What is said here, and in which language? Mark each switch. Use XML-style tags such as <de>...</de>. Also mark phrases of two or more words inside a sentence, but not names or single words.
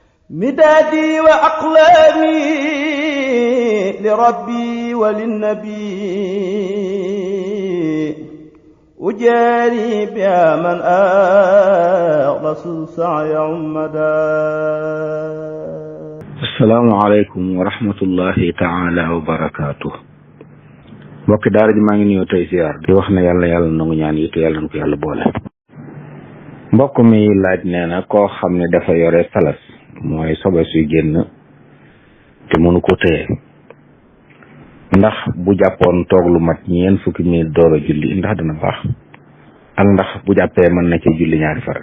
<ar>مدادي وأقلامي لربي وللنبي أجاري بها من أغلس السعي عمدا. السلام عليكم ورحمة الله تعالى وبركاته.</ar> <wo>mbokk daara ji maa ngi nuyoo tey ziar di wax ne yàlla nangu ñaan yi te yàlla na ko yàlla boole. mbokk mi laaj nee na koo xam ne dafa yore salas mooy sobe suy génn te mënu ko téye ndax bu jàppoon toog lu mat ñeent fukki minute door a julli ndax dana baax ak ndax bu jàppee mën na ci julli ñaari farata.</wo>